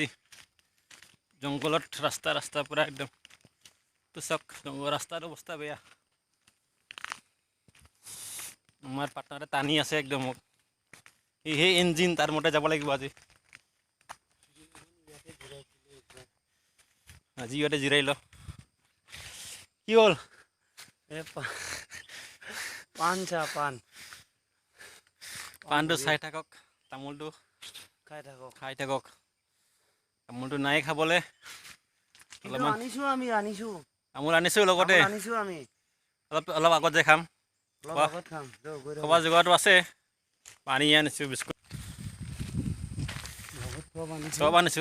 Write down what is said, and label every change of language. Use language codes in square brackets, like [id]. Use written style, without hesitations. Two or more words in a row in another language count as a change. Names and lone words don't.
[as] জংঘলত ৰাস্তা পূৰা একদম তো চাওক, ৰাস্তাৰ অৱস্থা বেয়া। আমাৰ পাৰ্টনাৰে টানি আছে একদম মোক। সেই ইঞ্জিন তাৰ মতে যাব লাগিব আজি। আজি ইয়াতে জিৰাই ল। কি হ'ল? পাণ চা পাণ পাণটো চাই থাকক, তামোলটো খাই থাকক। তামোলটো নাই খাবলৈ। কিন্তু আনিছো তামোল আনিছোঁ লগতে, আমি অলপ আগত যাই খাম। অলপ আগত খাম। খোৱা যোগাৰটো আছে, পানী আনিছোঁ, বিস্কুট চব আনিছোঁ।